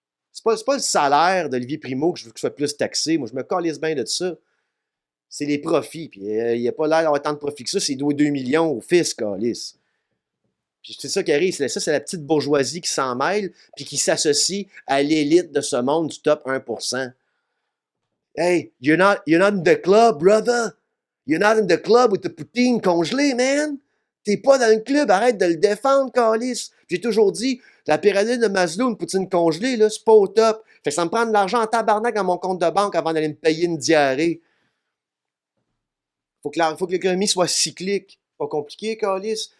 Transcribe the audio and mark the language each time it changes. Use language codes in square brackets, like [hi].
[fr] C'est pas le salaire d'Olivier Primo que je veux que soit plus taxé. Moi, je me calisse bien de ça. C'est les profits. Puis il n'y a pas l'air d'avoir tant de profits que ça. C'est 2 millions au fisc, Calis. Puis c'est ça qui arrive, c'est la petite bourgeoisie qui s'en mêle, puis qui s'associe à l'élite de ce monde du top 1%. [en] Hey, you're not in the club, brother. You're not in the club with the poutine congelée, man. [fr] T'es pas dans le club, arrête de le défendre, Calis. J'ai toujours dit, la pyramide de Maslow, une poutine congelée, là, c'est pas au top. Fait que ça me prend de l'argent en tabarnak dans mon compte de banque avant d'aller me payer une diarrhée. Faut que l'économie soit cyclique. Pas compliqué, Calis.